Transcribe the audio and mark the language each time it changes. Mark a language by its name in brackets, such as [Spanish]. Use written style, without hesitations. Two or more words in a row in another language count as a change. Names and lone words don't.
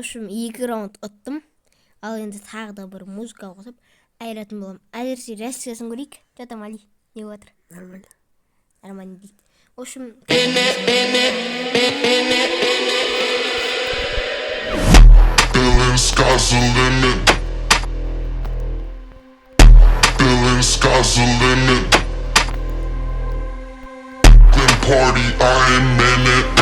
[Kazakh] общем, 2 раунд ұттым, ал енді тағы да бір музыка қосып айыратын болам. Әзірше реакциясын көрейік. Жатам, Али, не отыр? [Russian] Нормально. [Kazakh] Нормально дейді. [Russian] В общем, [English] sky's the limit. Feeling sky's the limit. Glen party, I am in it.